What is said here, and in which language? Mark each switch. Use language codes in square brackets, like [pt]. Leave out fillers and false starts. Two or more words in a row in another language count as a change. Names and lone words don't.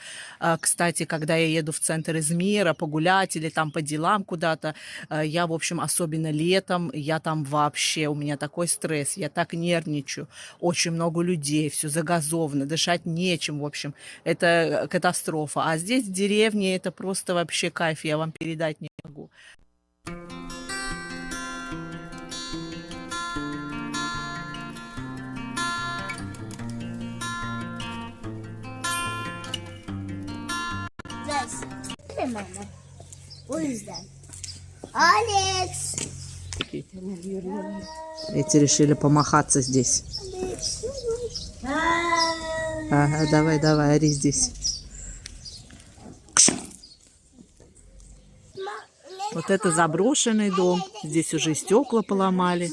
[ru] Кстати, когда я еду в центр Измира погулять или там по делам куда-то, я, в общем, особенно летом, я там вообще, у меня такой стресс, я так нервничаю, очень много людей, все загазовано, дышать нечем, в общем, это катастрофа. А здесь, в деревне, это просто вообще кайф, я вам передать не могу. [tr] Mama. O yüzden. [ru] Алекс! Эти решили помахаться здесь. Ага, давай, ори здесь. Вот это заброшенный дом. Здесь уже стекла поломали.